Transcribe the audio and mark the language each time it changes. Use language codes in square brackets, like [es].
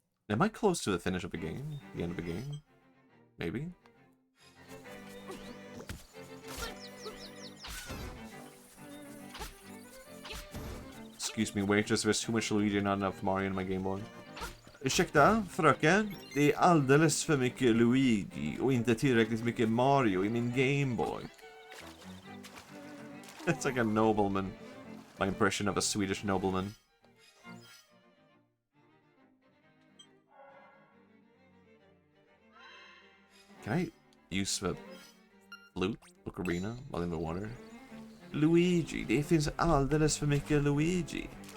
[en] Am I close to the finish of the game? The end of the game? Maybe? Excuse me, waitress, there's too much Luigi and not enough Mario in my Game Boy. [sv] Ursäkta, fröken. Det är alldeles för mycket Luigi och inte tillräckligt mycket Mario i min Game Boy. [en] It's like a nobleman. My impression of a Swedish nobleman. Can I use the flute, ocarina, while in the water? [sv] Luigi, det finns alldeles för mycket Luigi.